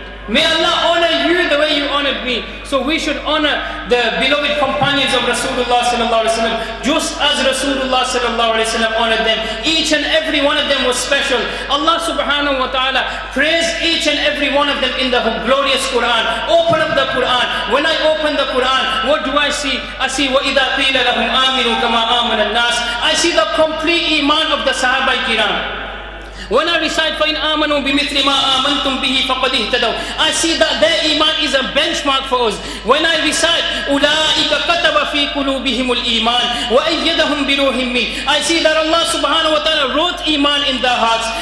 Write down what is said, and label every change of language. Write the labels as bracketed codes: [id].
[en] May Allah honor you the way you honored me. So we should honor the beloved companions of Rasulullah sallallahu alaihi wasallam just as Rasulullah sallallahu alaihi wasallam honored them. Each and every one of them was special. Allah subhanahu wa ta'ala praised each and every one of them in the glorious Quran. Open up the Quran. When I open the Quran, what do I see? I see [ar] وَإِذَا قِيلَ لَهُمْ آمِنُوا كَمَا آمَنَ النَّاسِ. [en] I see the complete iman of the Sahaba Kiram. When I recite [ar] فَإِنْ آمَنُوا بِمِثْلِ مَا آمَنْتُمْ بِهِ فَقَدْ اهْتَدَوْا, [en] I see that their iman is a benchmark for us. When I recite [ar] أُولَٰئِكَ كَتَبَ فِي قُلُوبِهِمُ الْإِيمَانِ وَأَيَّدَهُم بِرُوحٍ مِّنْهُ, [en] I see that Allah subhanahu wa ta'ala wrote iman in their hearts.